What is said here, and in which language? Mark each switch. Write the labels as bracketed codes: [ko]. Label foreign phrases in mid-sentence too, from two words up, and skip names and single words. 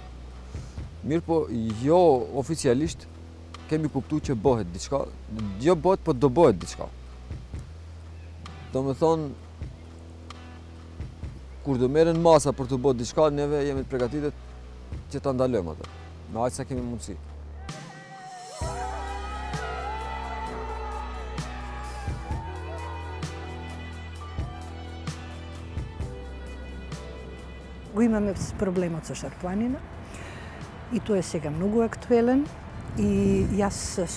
[sq] Mirë po, jo oficialisht kemi kuptuar që bëhet diçka, jo bëhet, po do bëhet diçka. Do me thonë, kur do merren masa për të bërë diçka, neve jemi të përgatitur që ta ndalojmë atë, me aq sa kemi mundësi. [mk] Го имаме проблемот со Шар планина и тој е сега многу актуелен и јас со